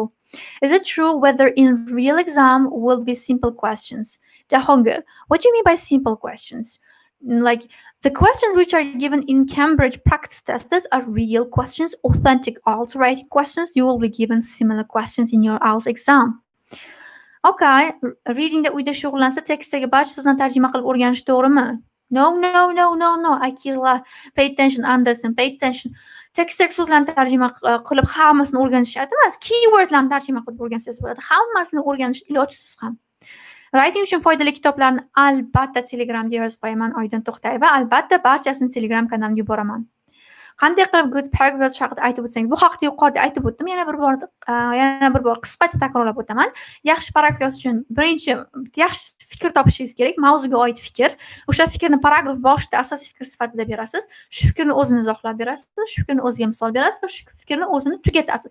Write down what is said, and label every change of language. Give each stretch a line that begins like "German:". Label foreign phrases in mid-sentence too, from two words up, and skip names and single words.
English: Is it true whether in real exam will be simple questions? Jahongir, what do you mean by simple questions? Like the questions which are given in Cambridge practice tests are real questions, authentic IELTS writing questions. You will be given similar questions in your IELTS exam.
Uzbek: Okay, readingda uyda shug'ullansa tekstdagi barcha so'zlarni tarjima qilib o'rganish to'g'rimi?
English: No. Akila, pay attention, Anderson, pay attention.
Uzbek: Tekstdagi so'zlarni tarjima qilib hammasini o'rganish shart emas. Keywordlarni tarjima qilib o'rgansangiz bo'ladi. Hammasini o'rganish ilojsiz ham. Writing uchun foydali kitoblarni albatta Telegramga yozib qo'yaman, Oydin To'xtayeva. Albatta barchasini Telegram kanalimga yuboraman. Qanday qilib
English: good paragraph
Uzbek: yozish haqida aytib o'tsangiz, bu haqida yuqorida aytib o'tdim. Yana bir bor qisqacha takrorlab o'taman. Yaxshi paragraf yozish uchun birinchi yaxshi fikr topishingiz kerak, mavzuga oid fikr. O'sha fikrni paragraf boshida asosiy fikr sifatida berasiz. Shu fikrni o'zini izohlab berasiz, shu fikrni o'ziga misol berasiz va shu fikrni o'zini tugatasiz.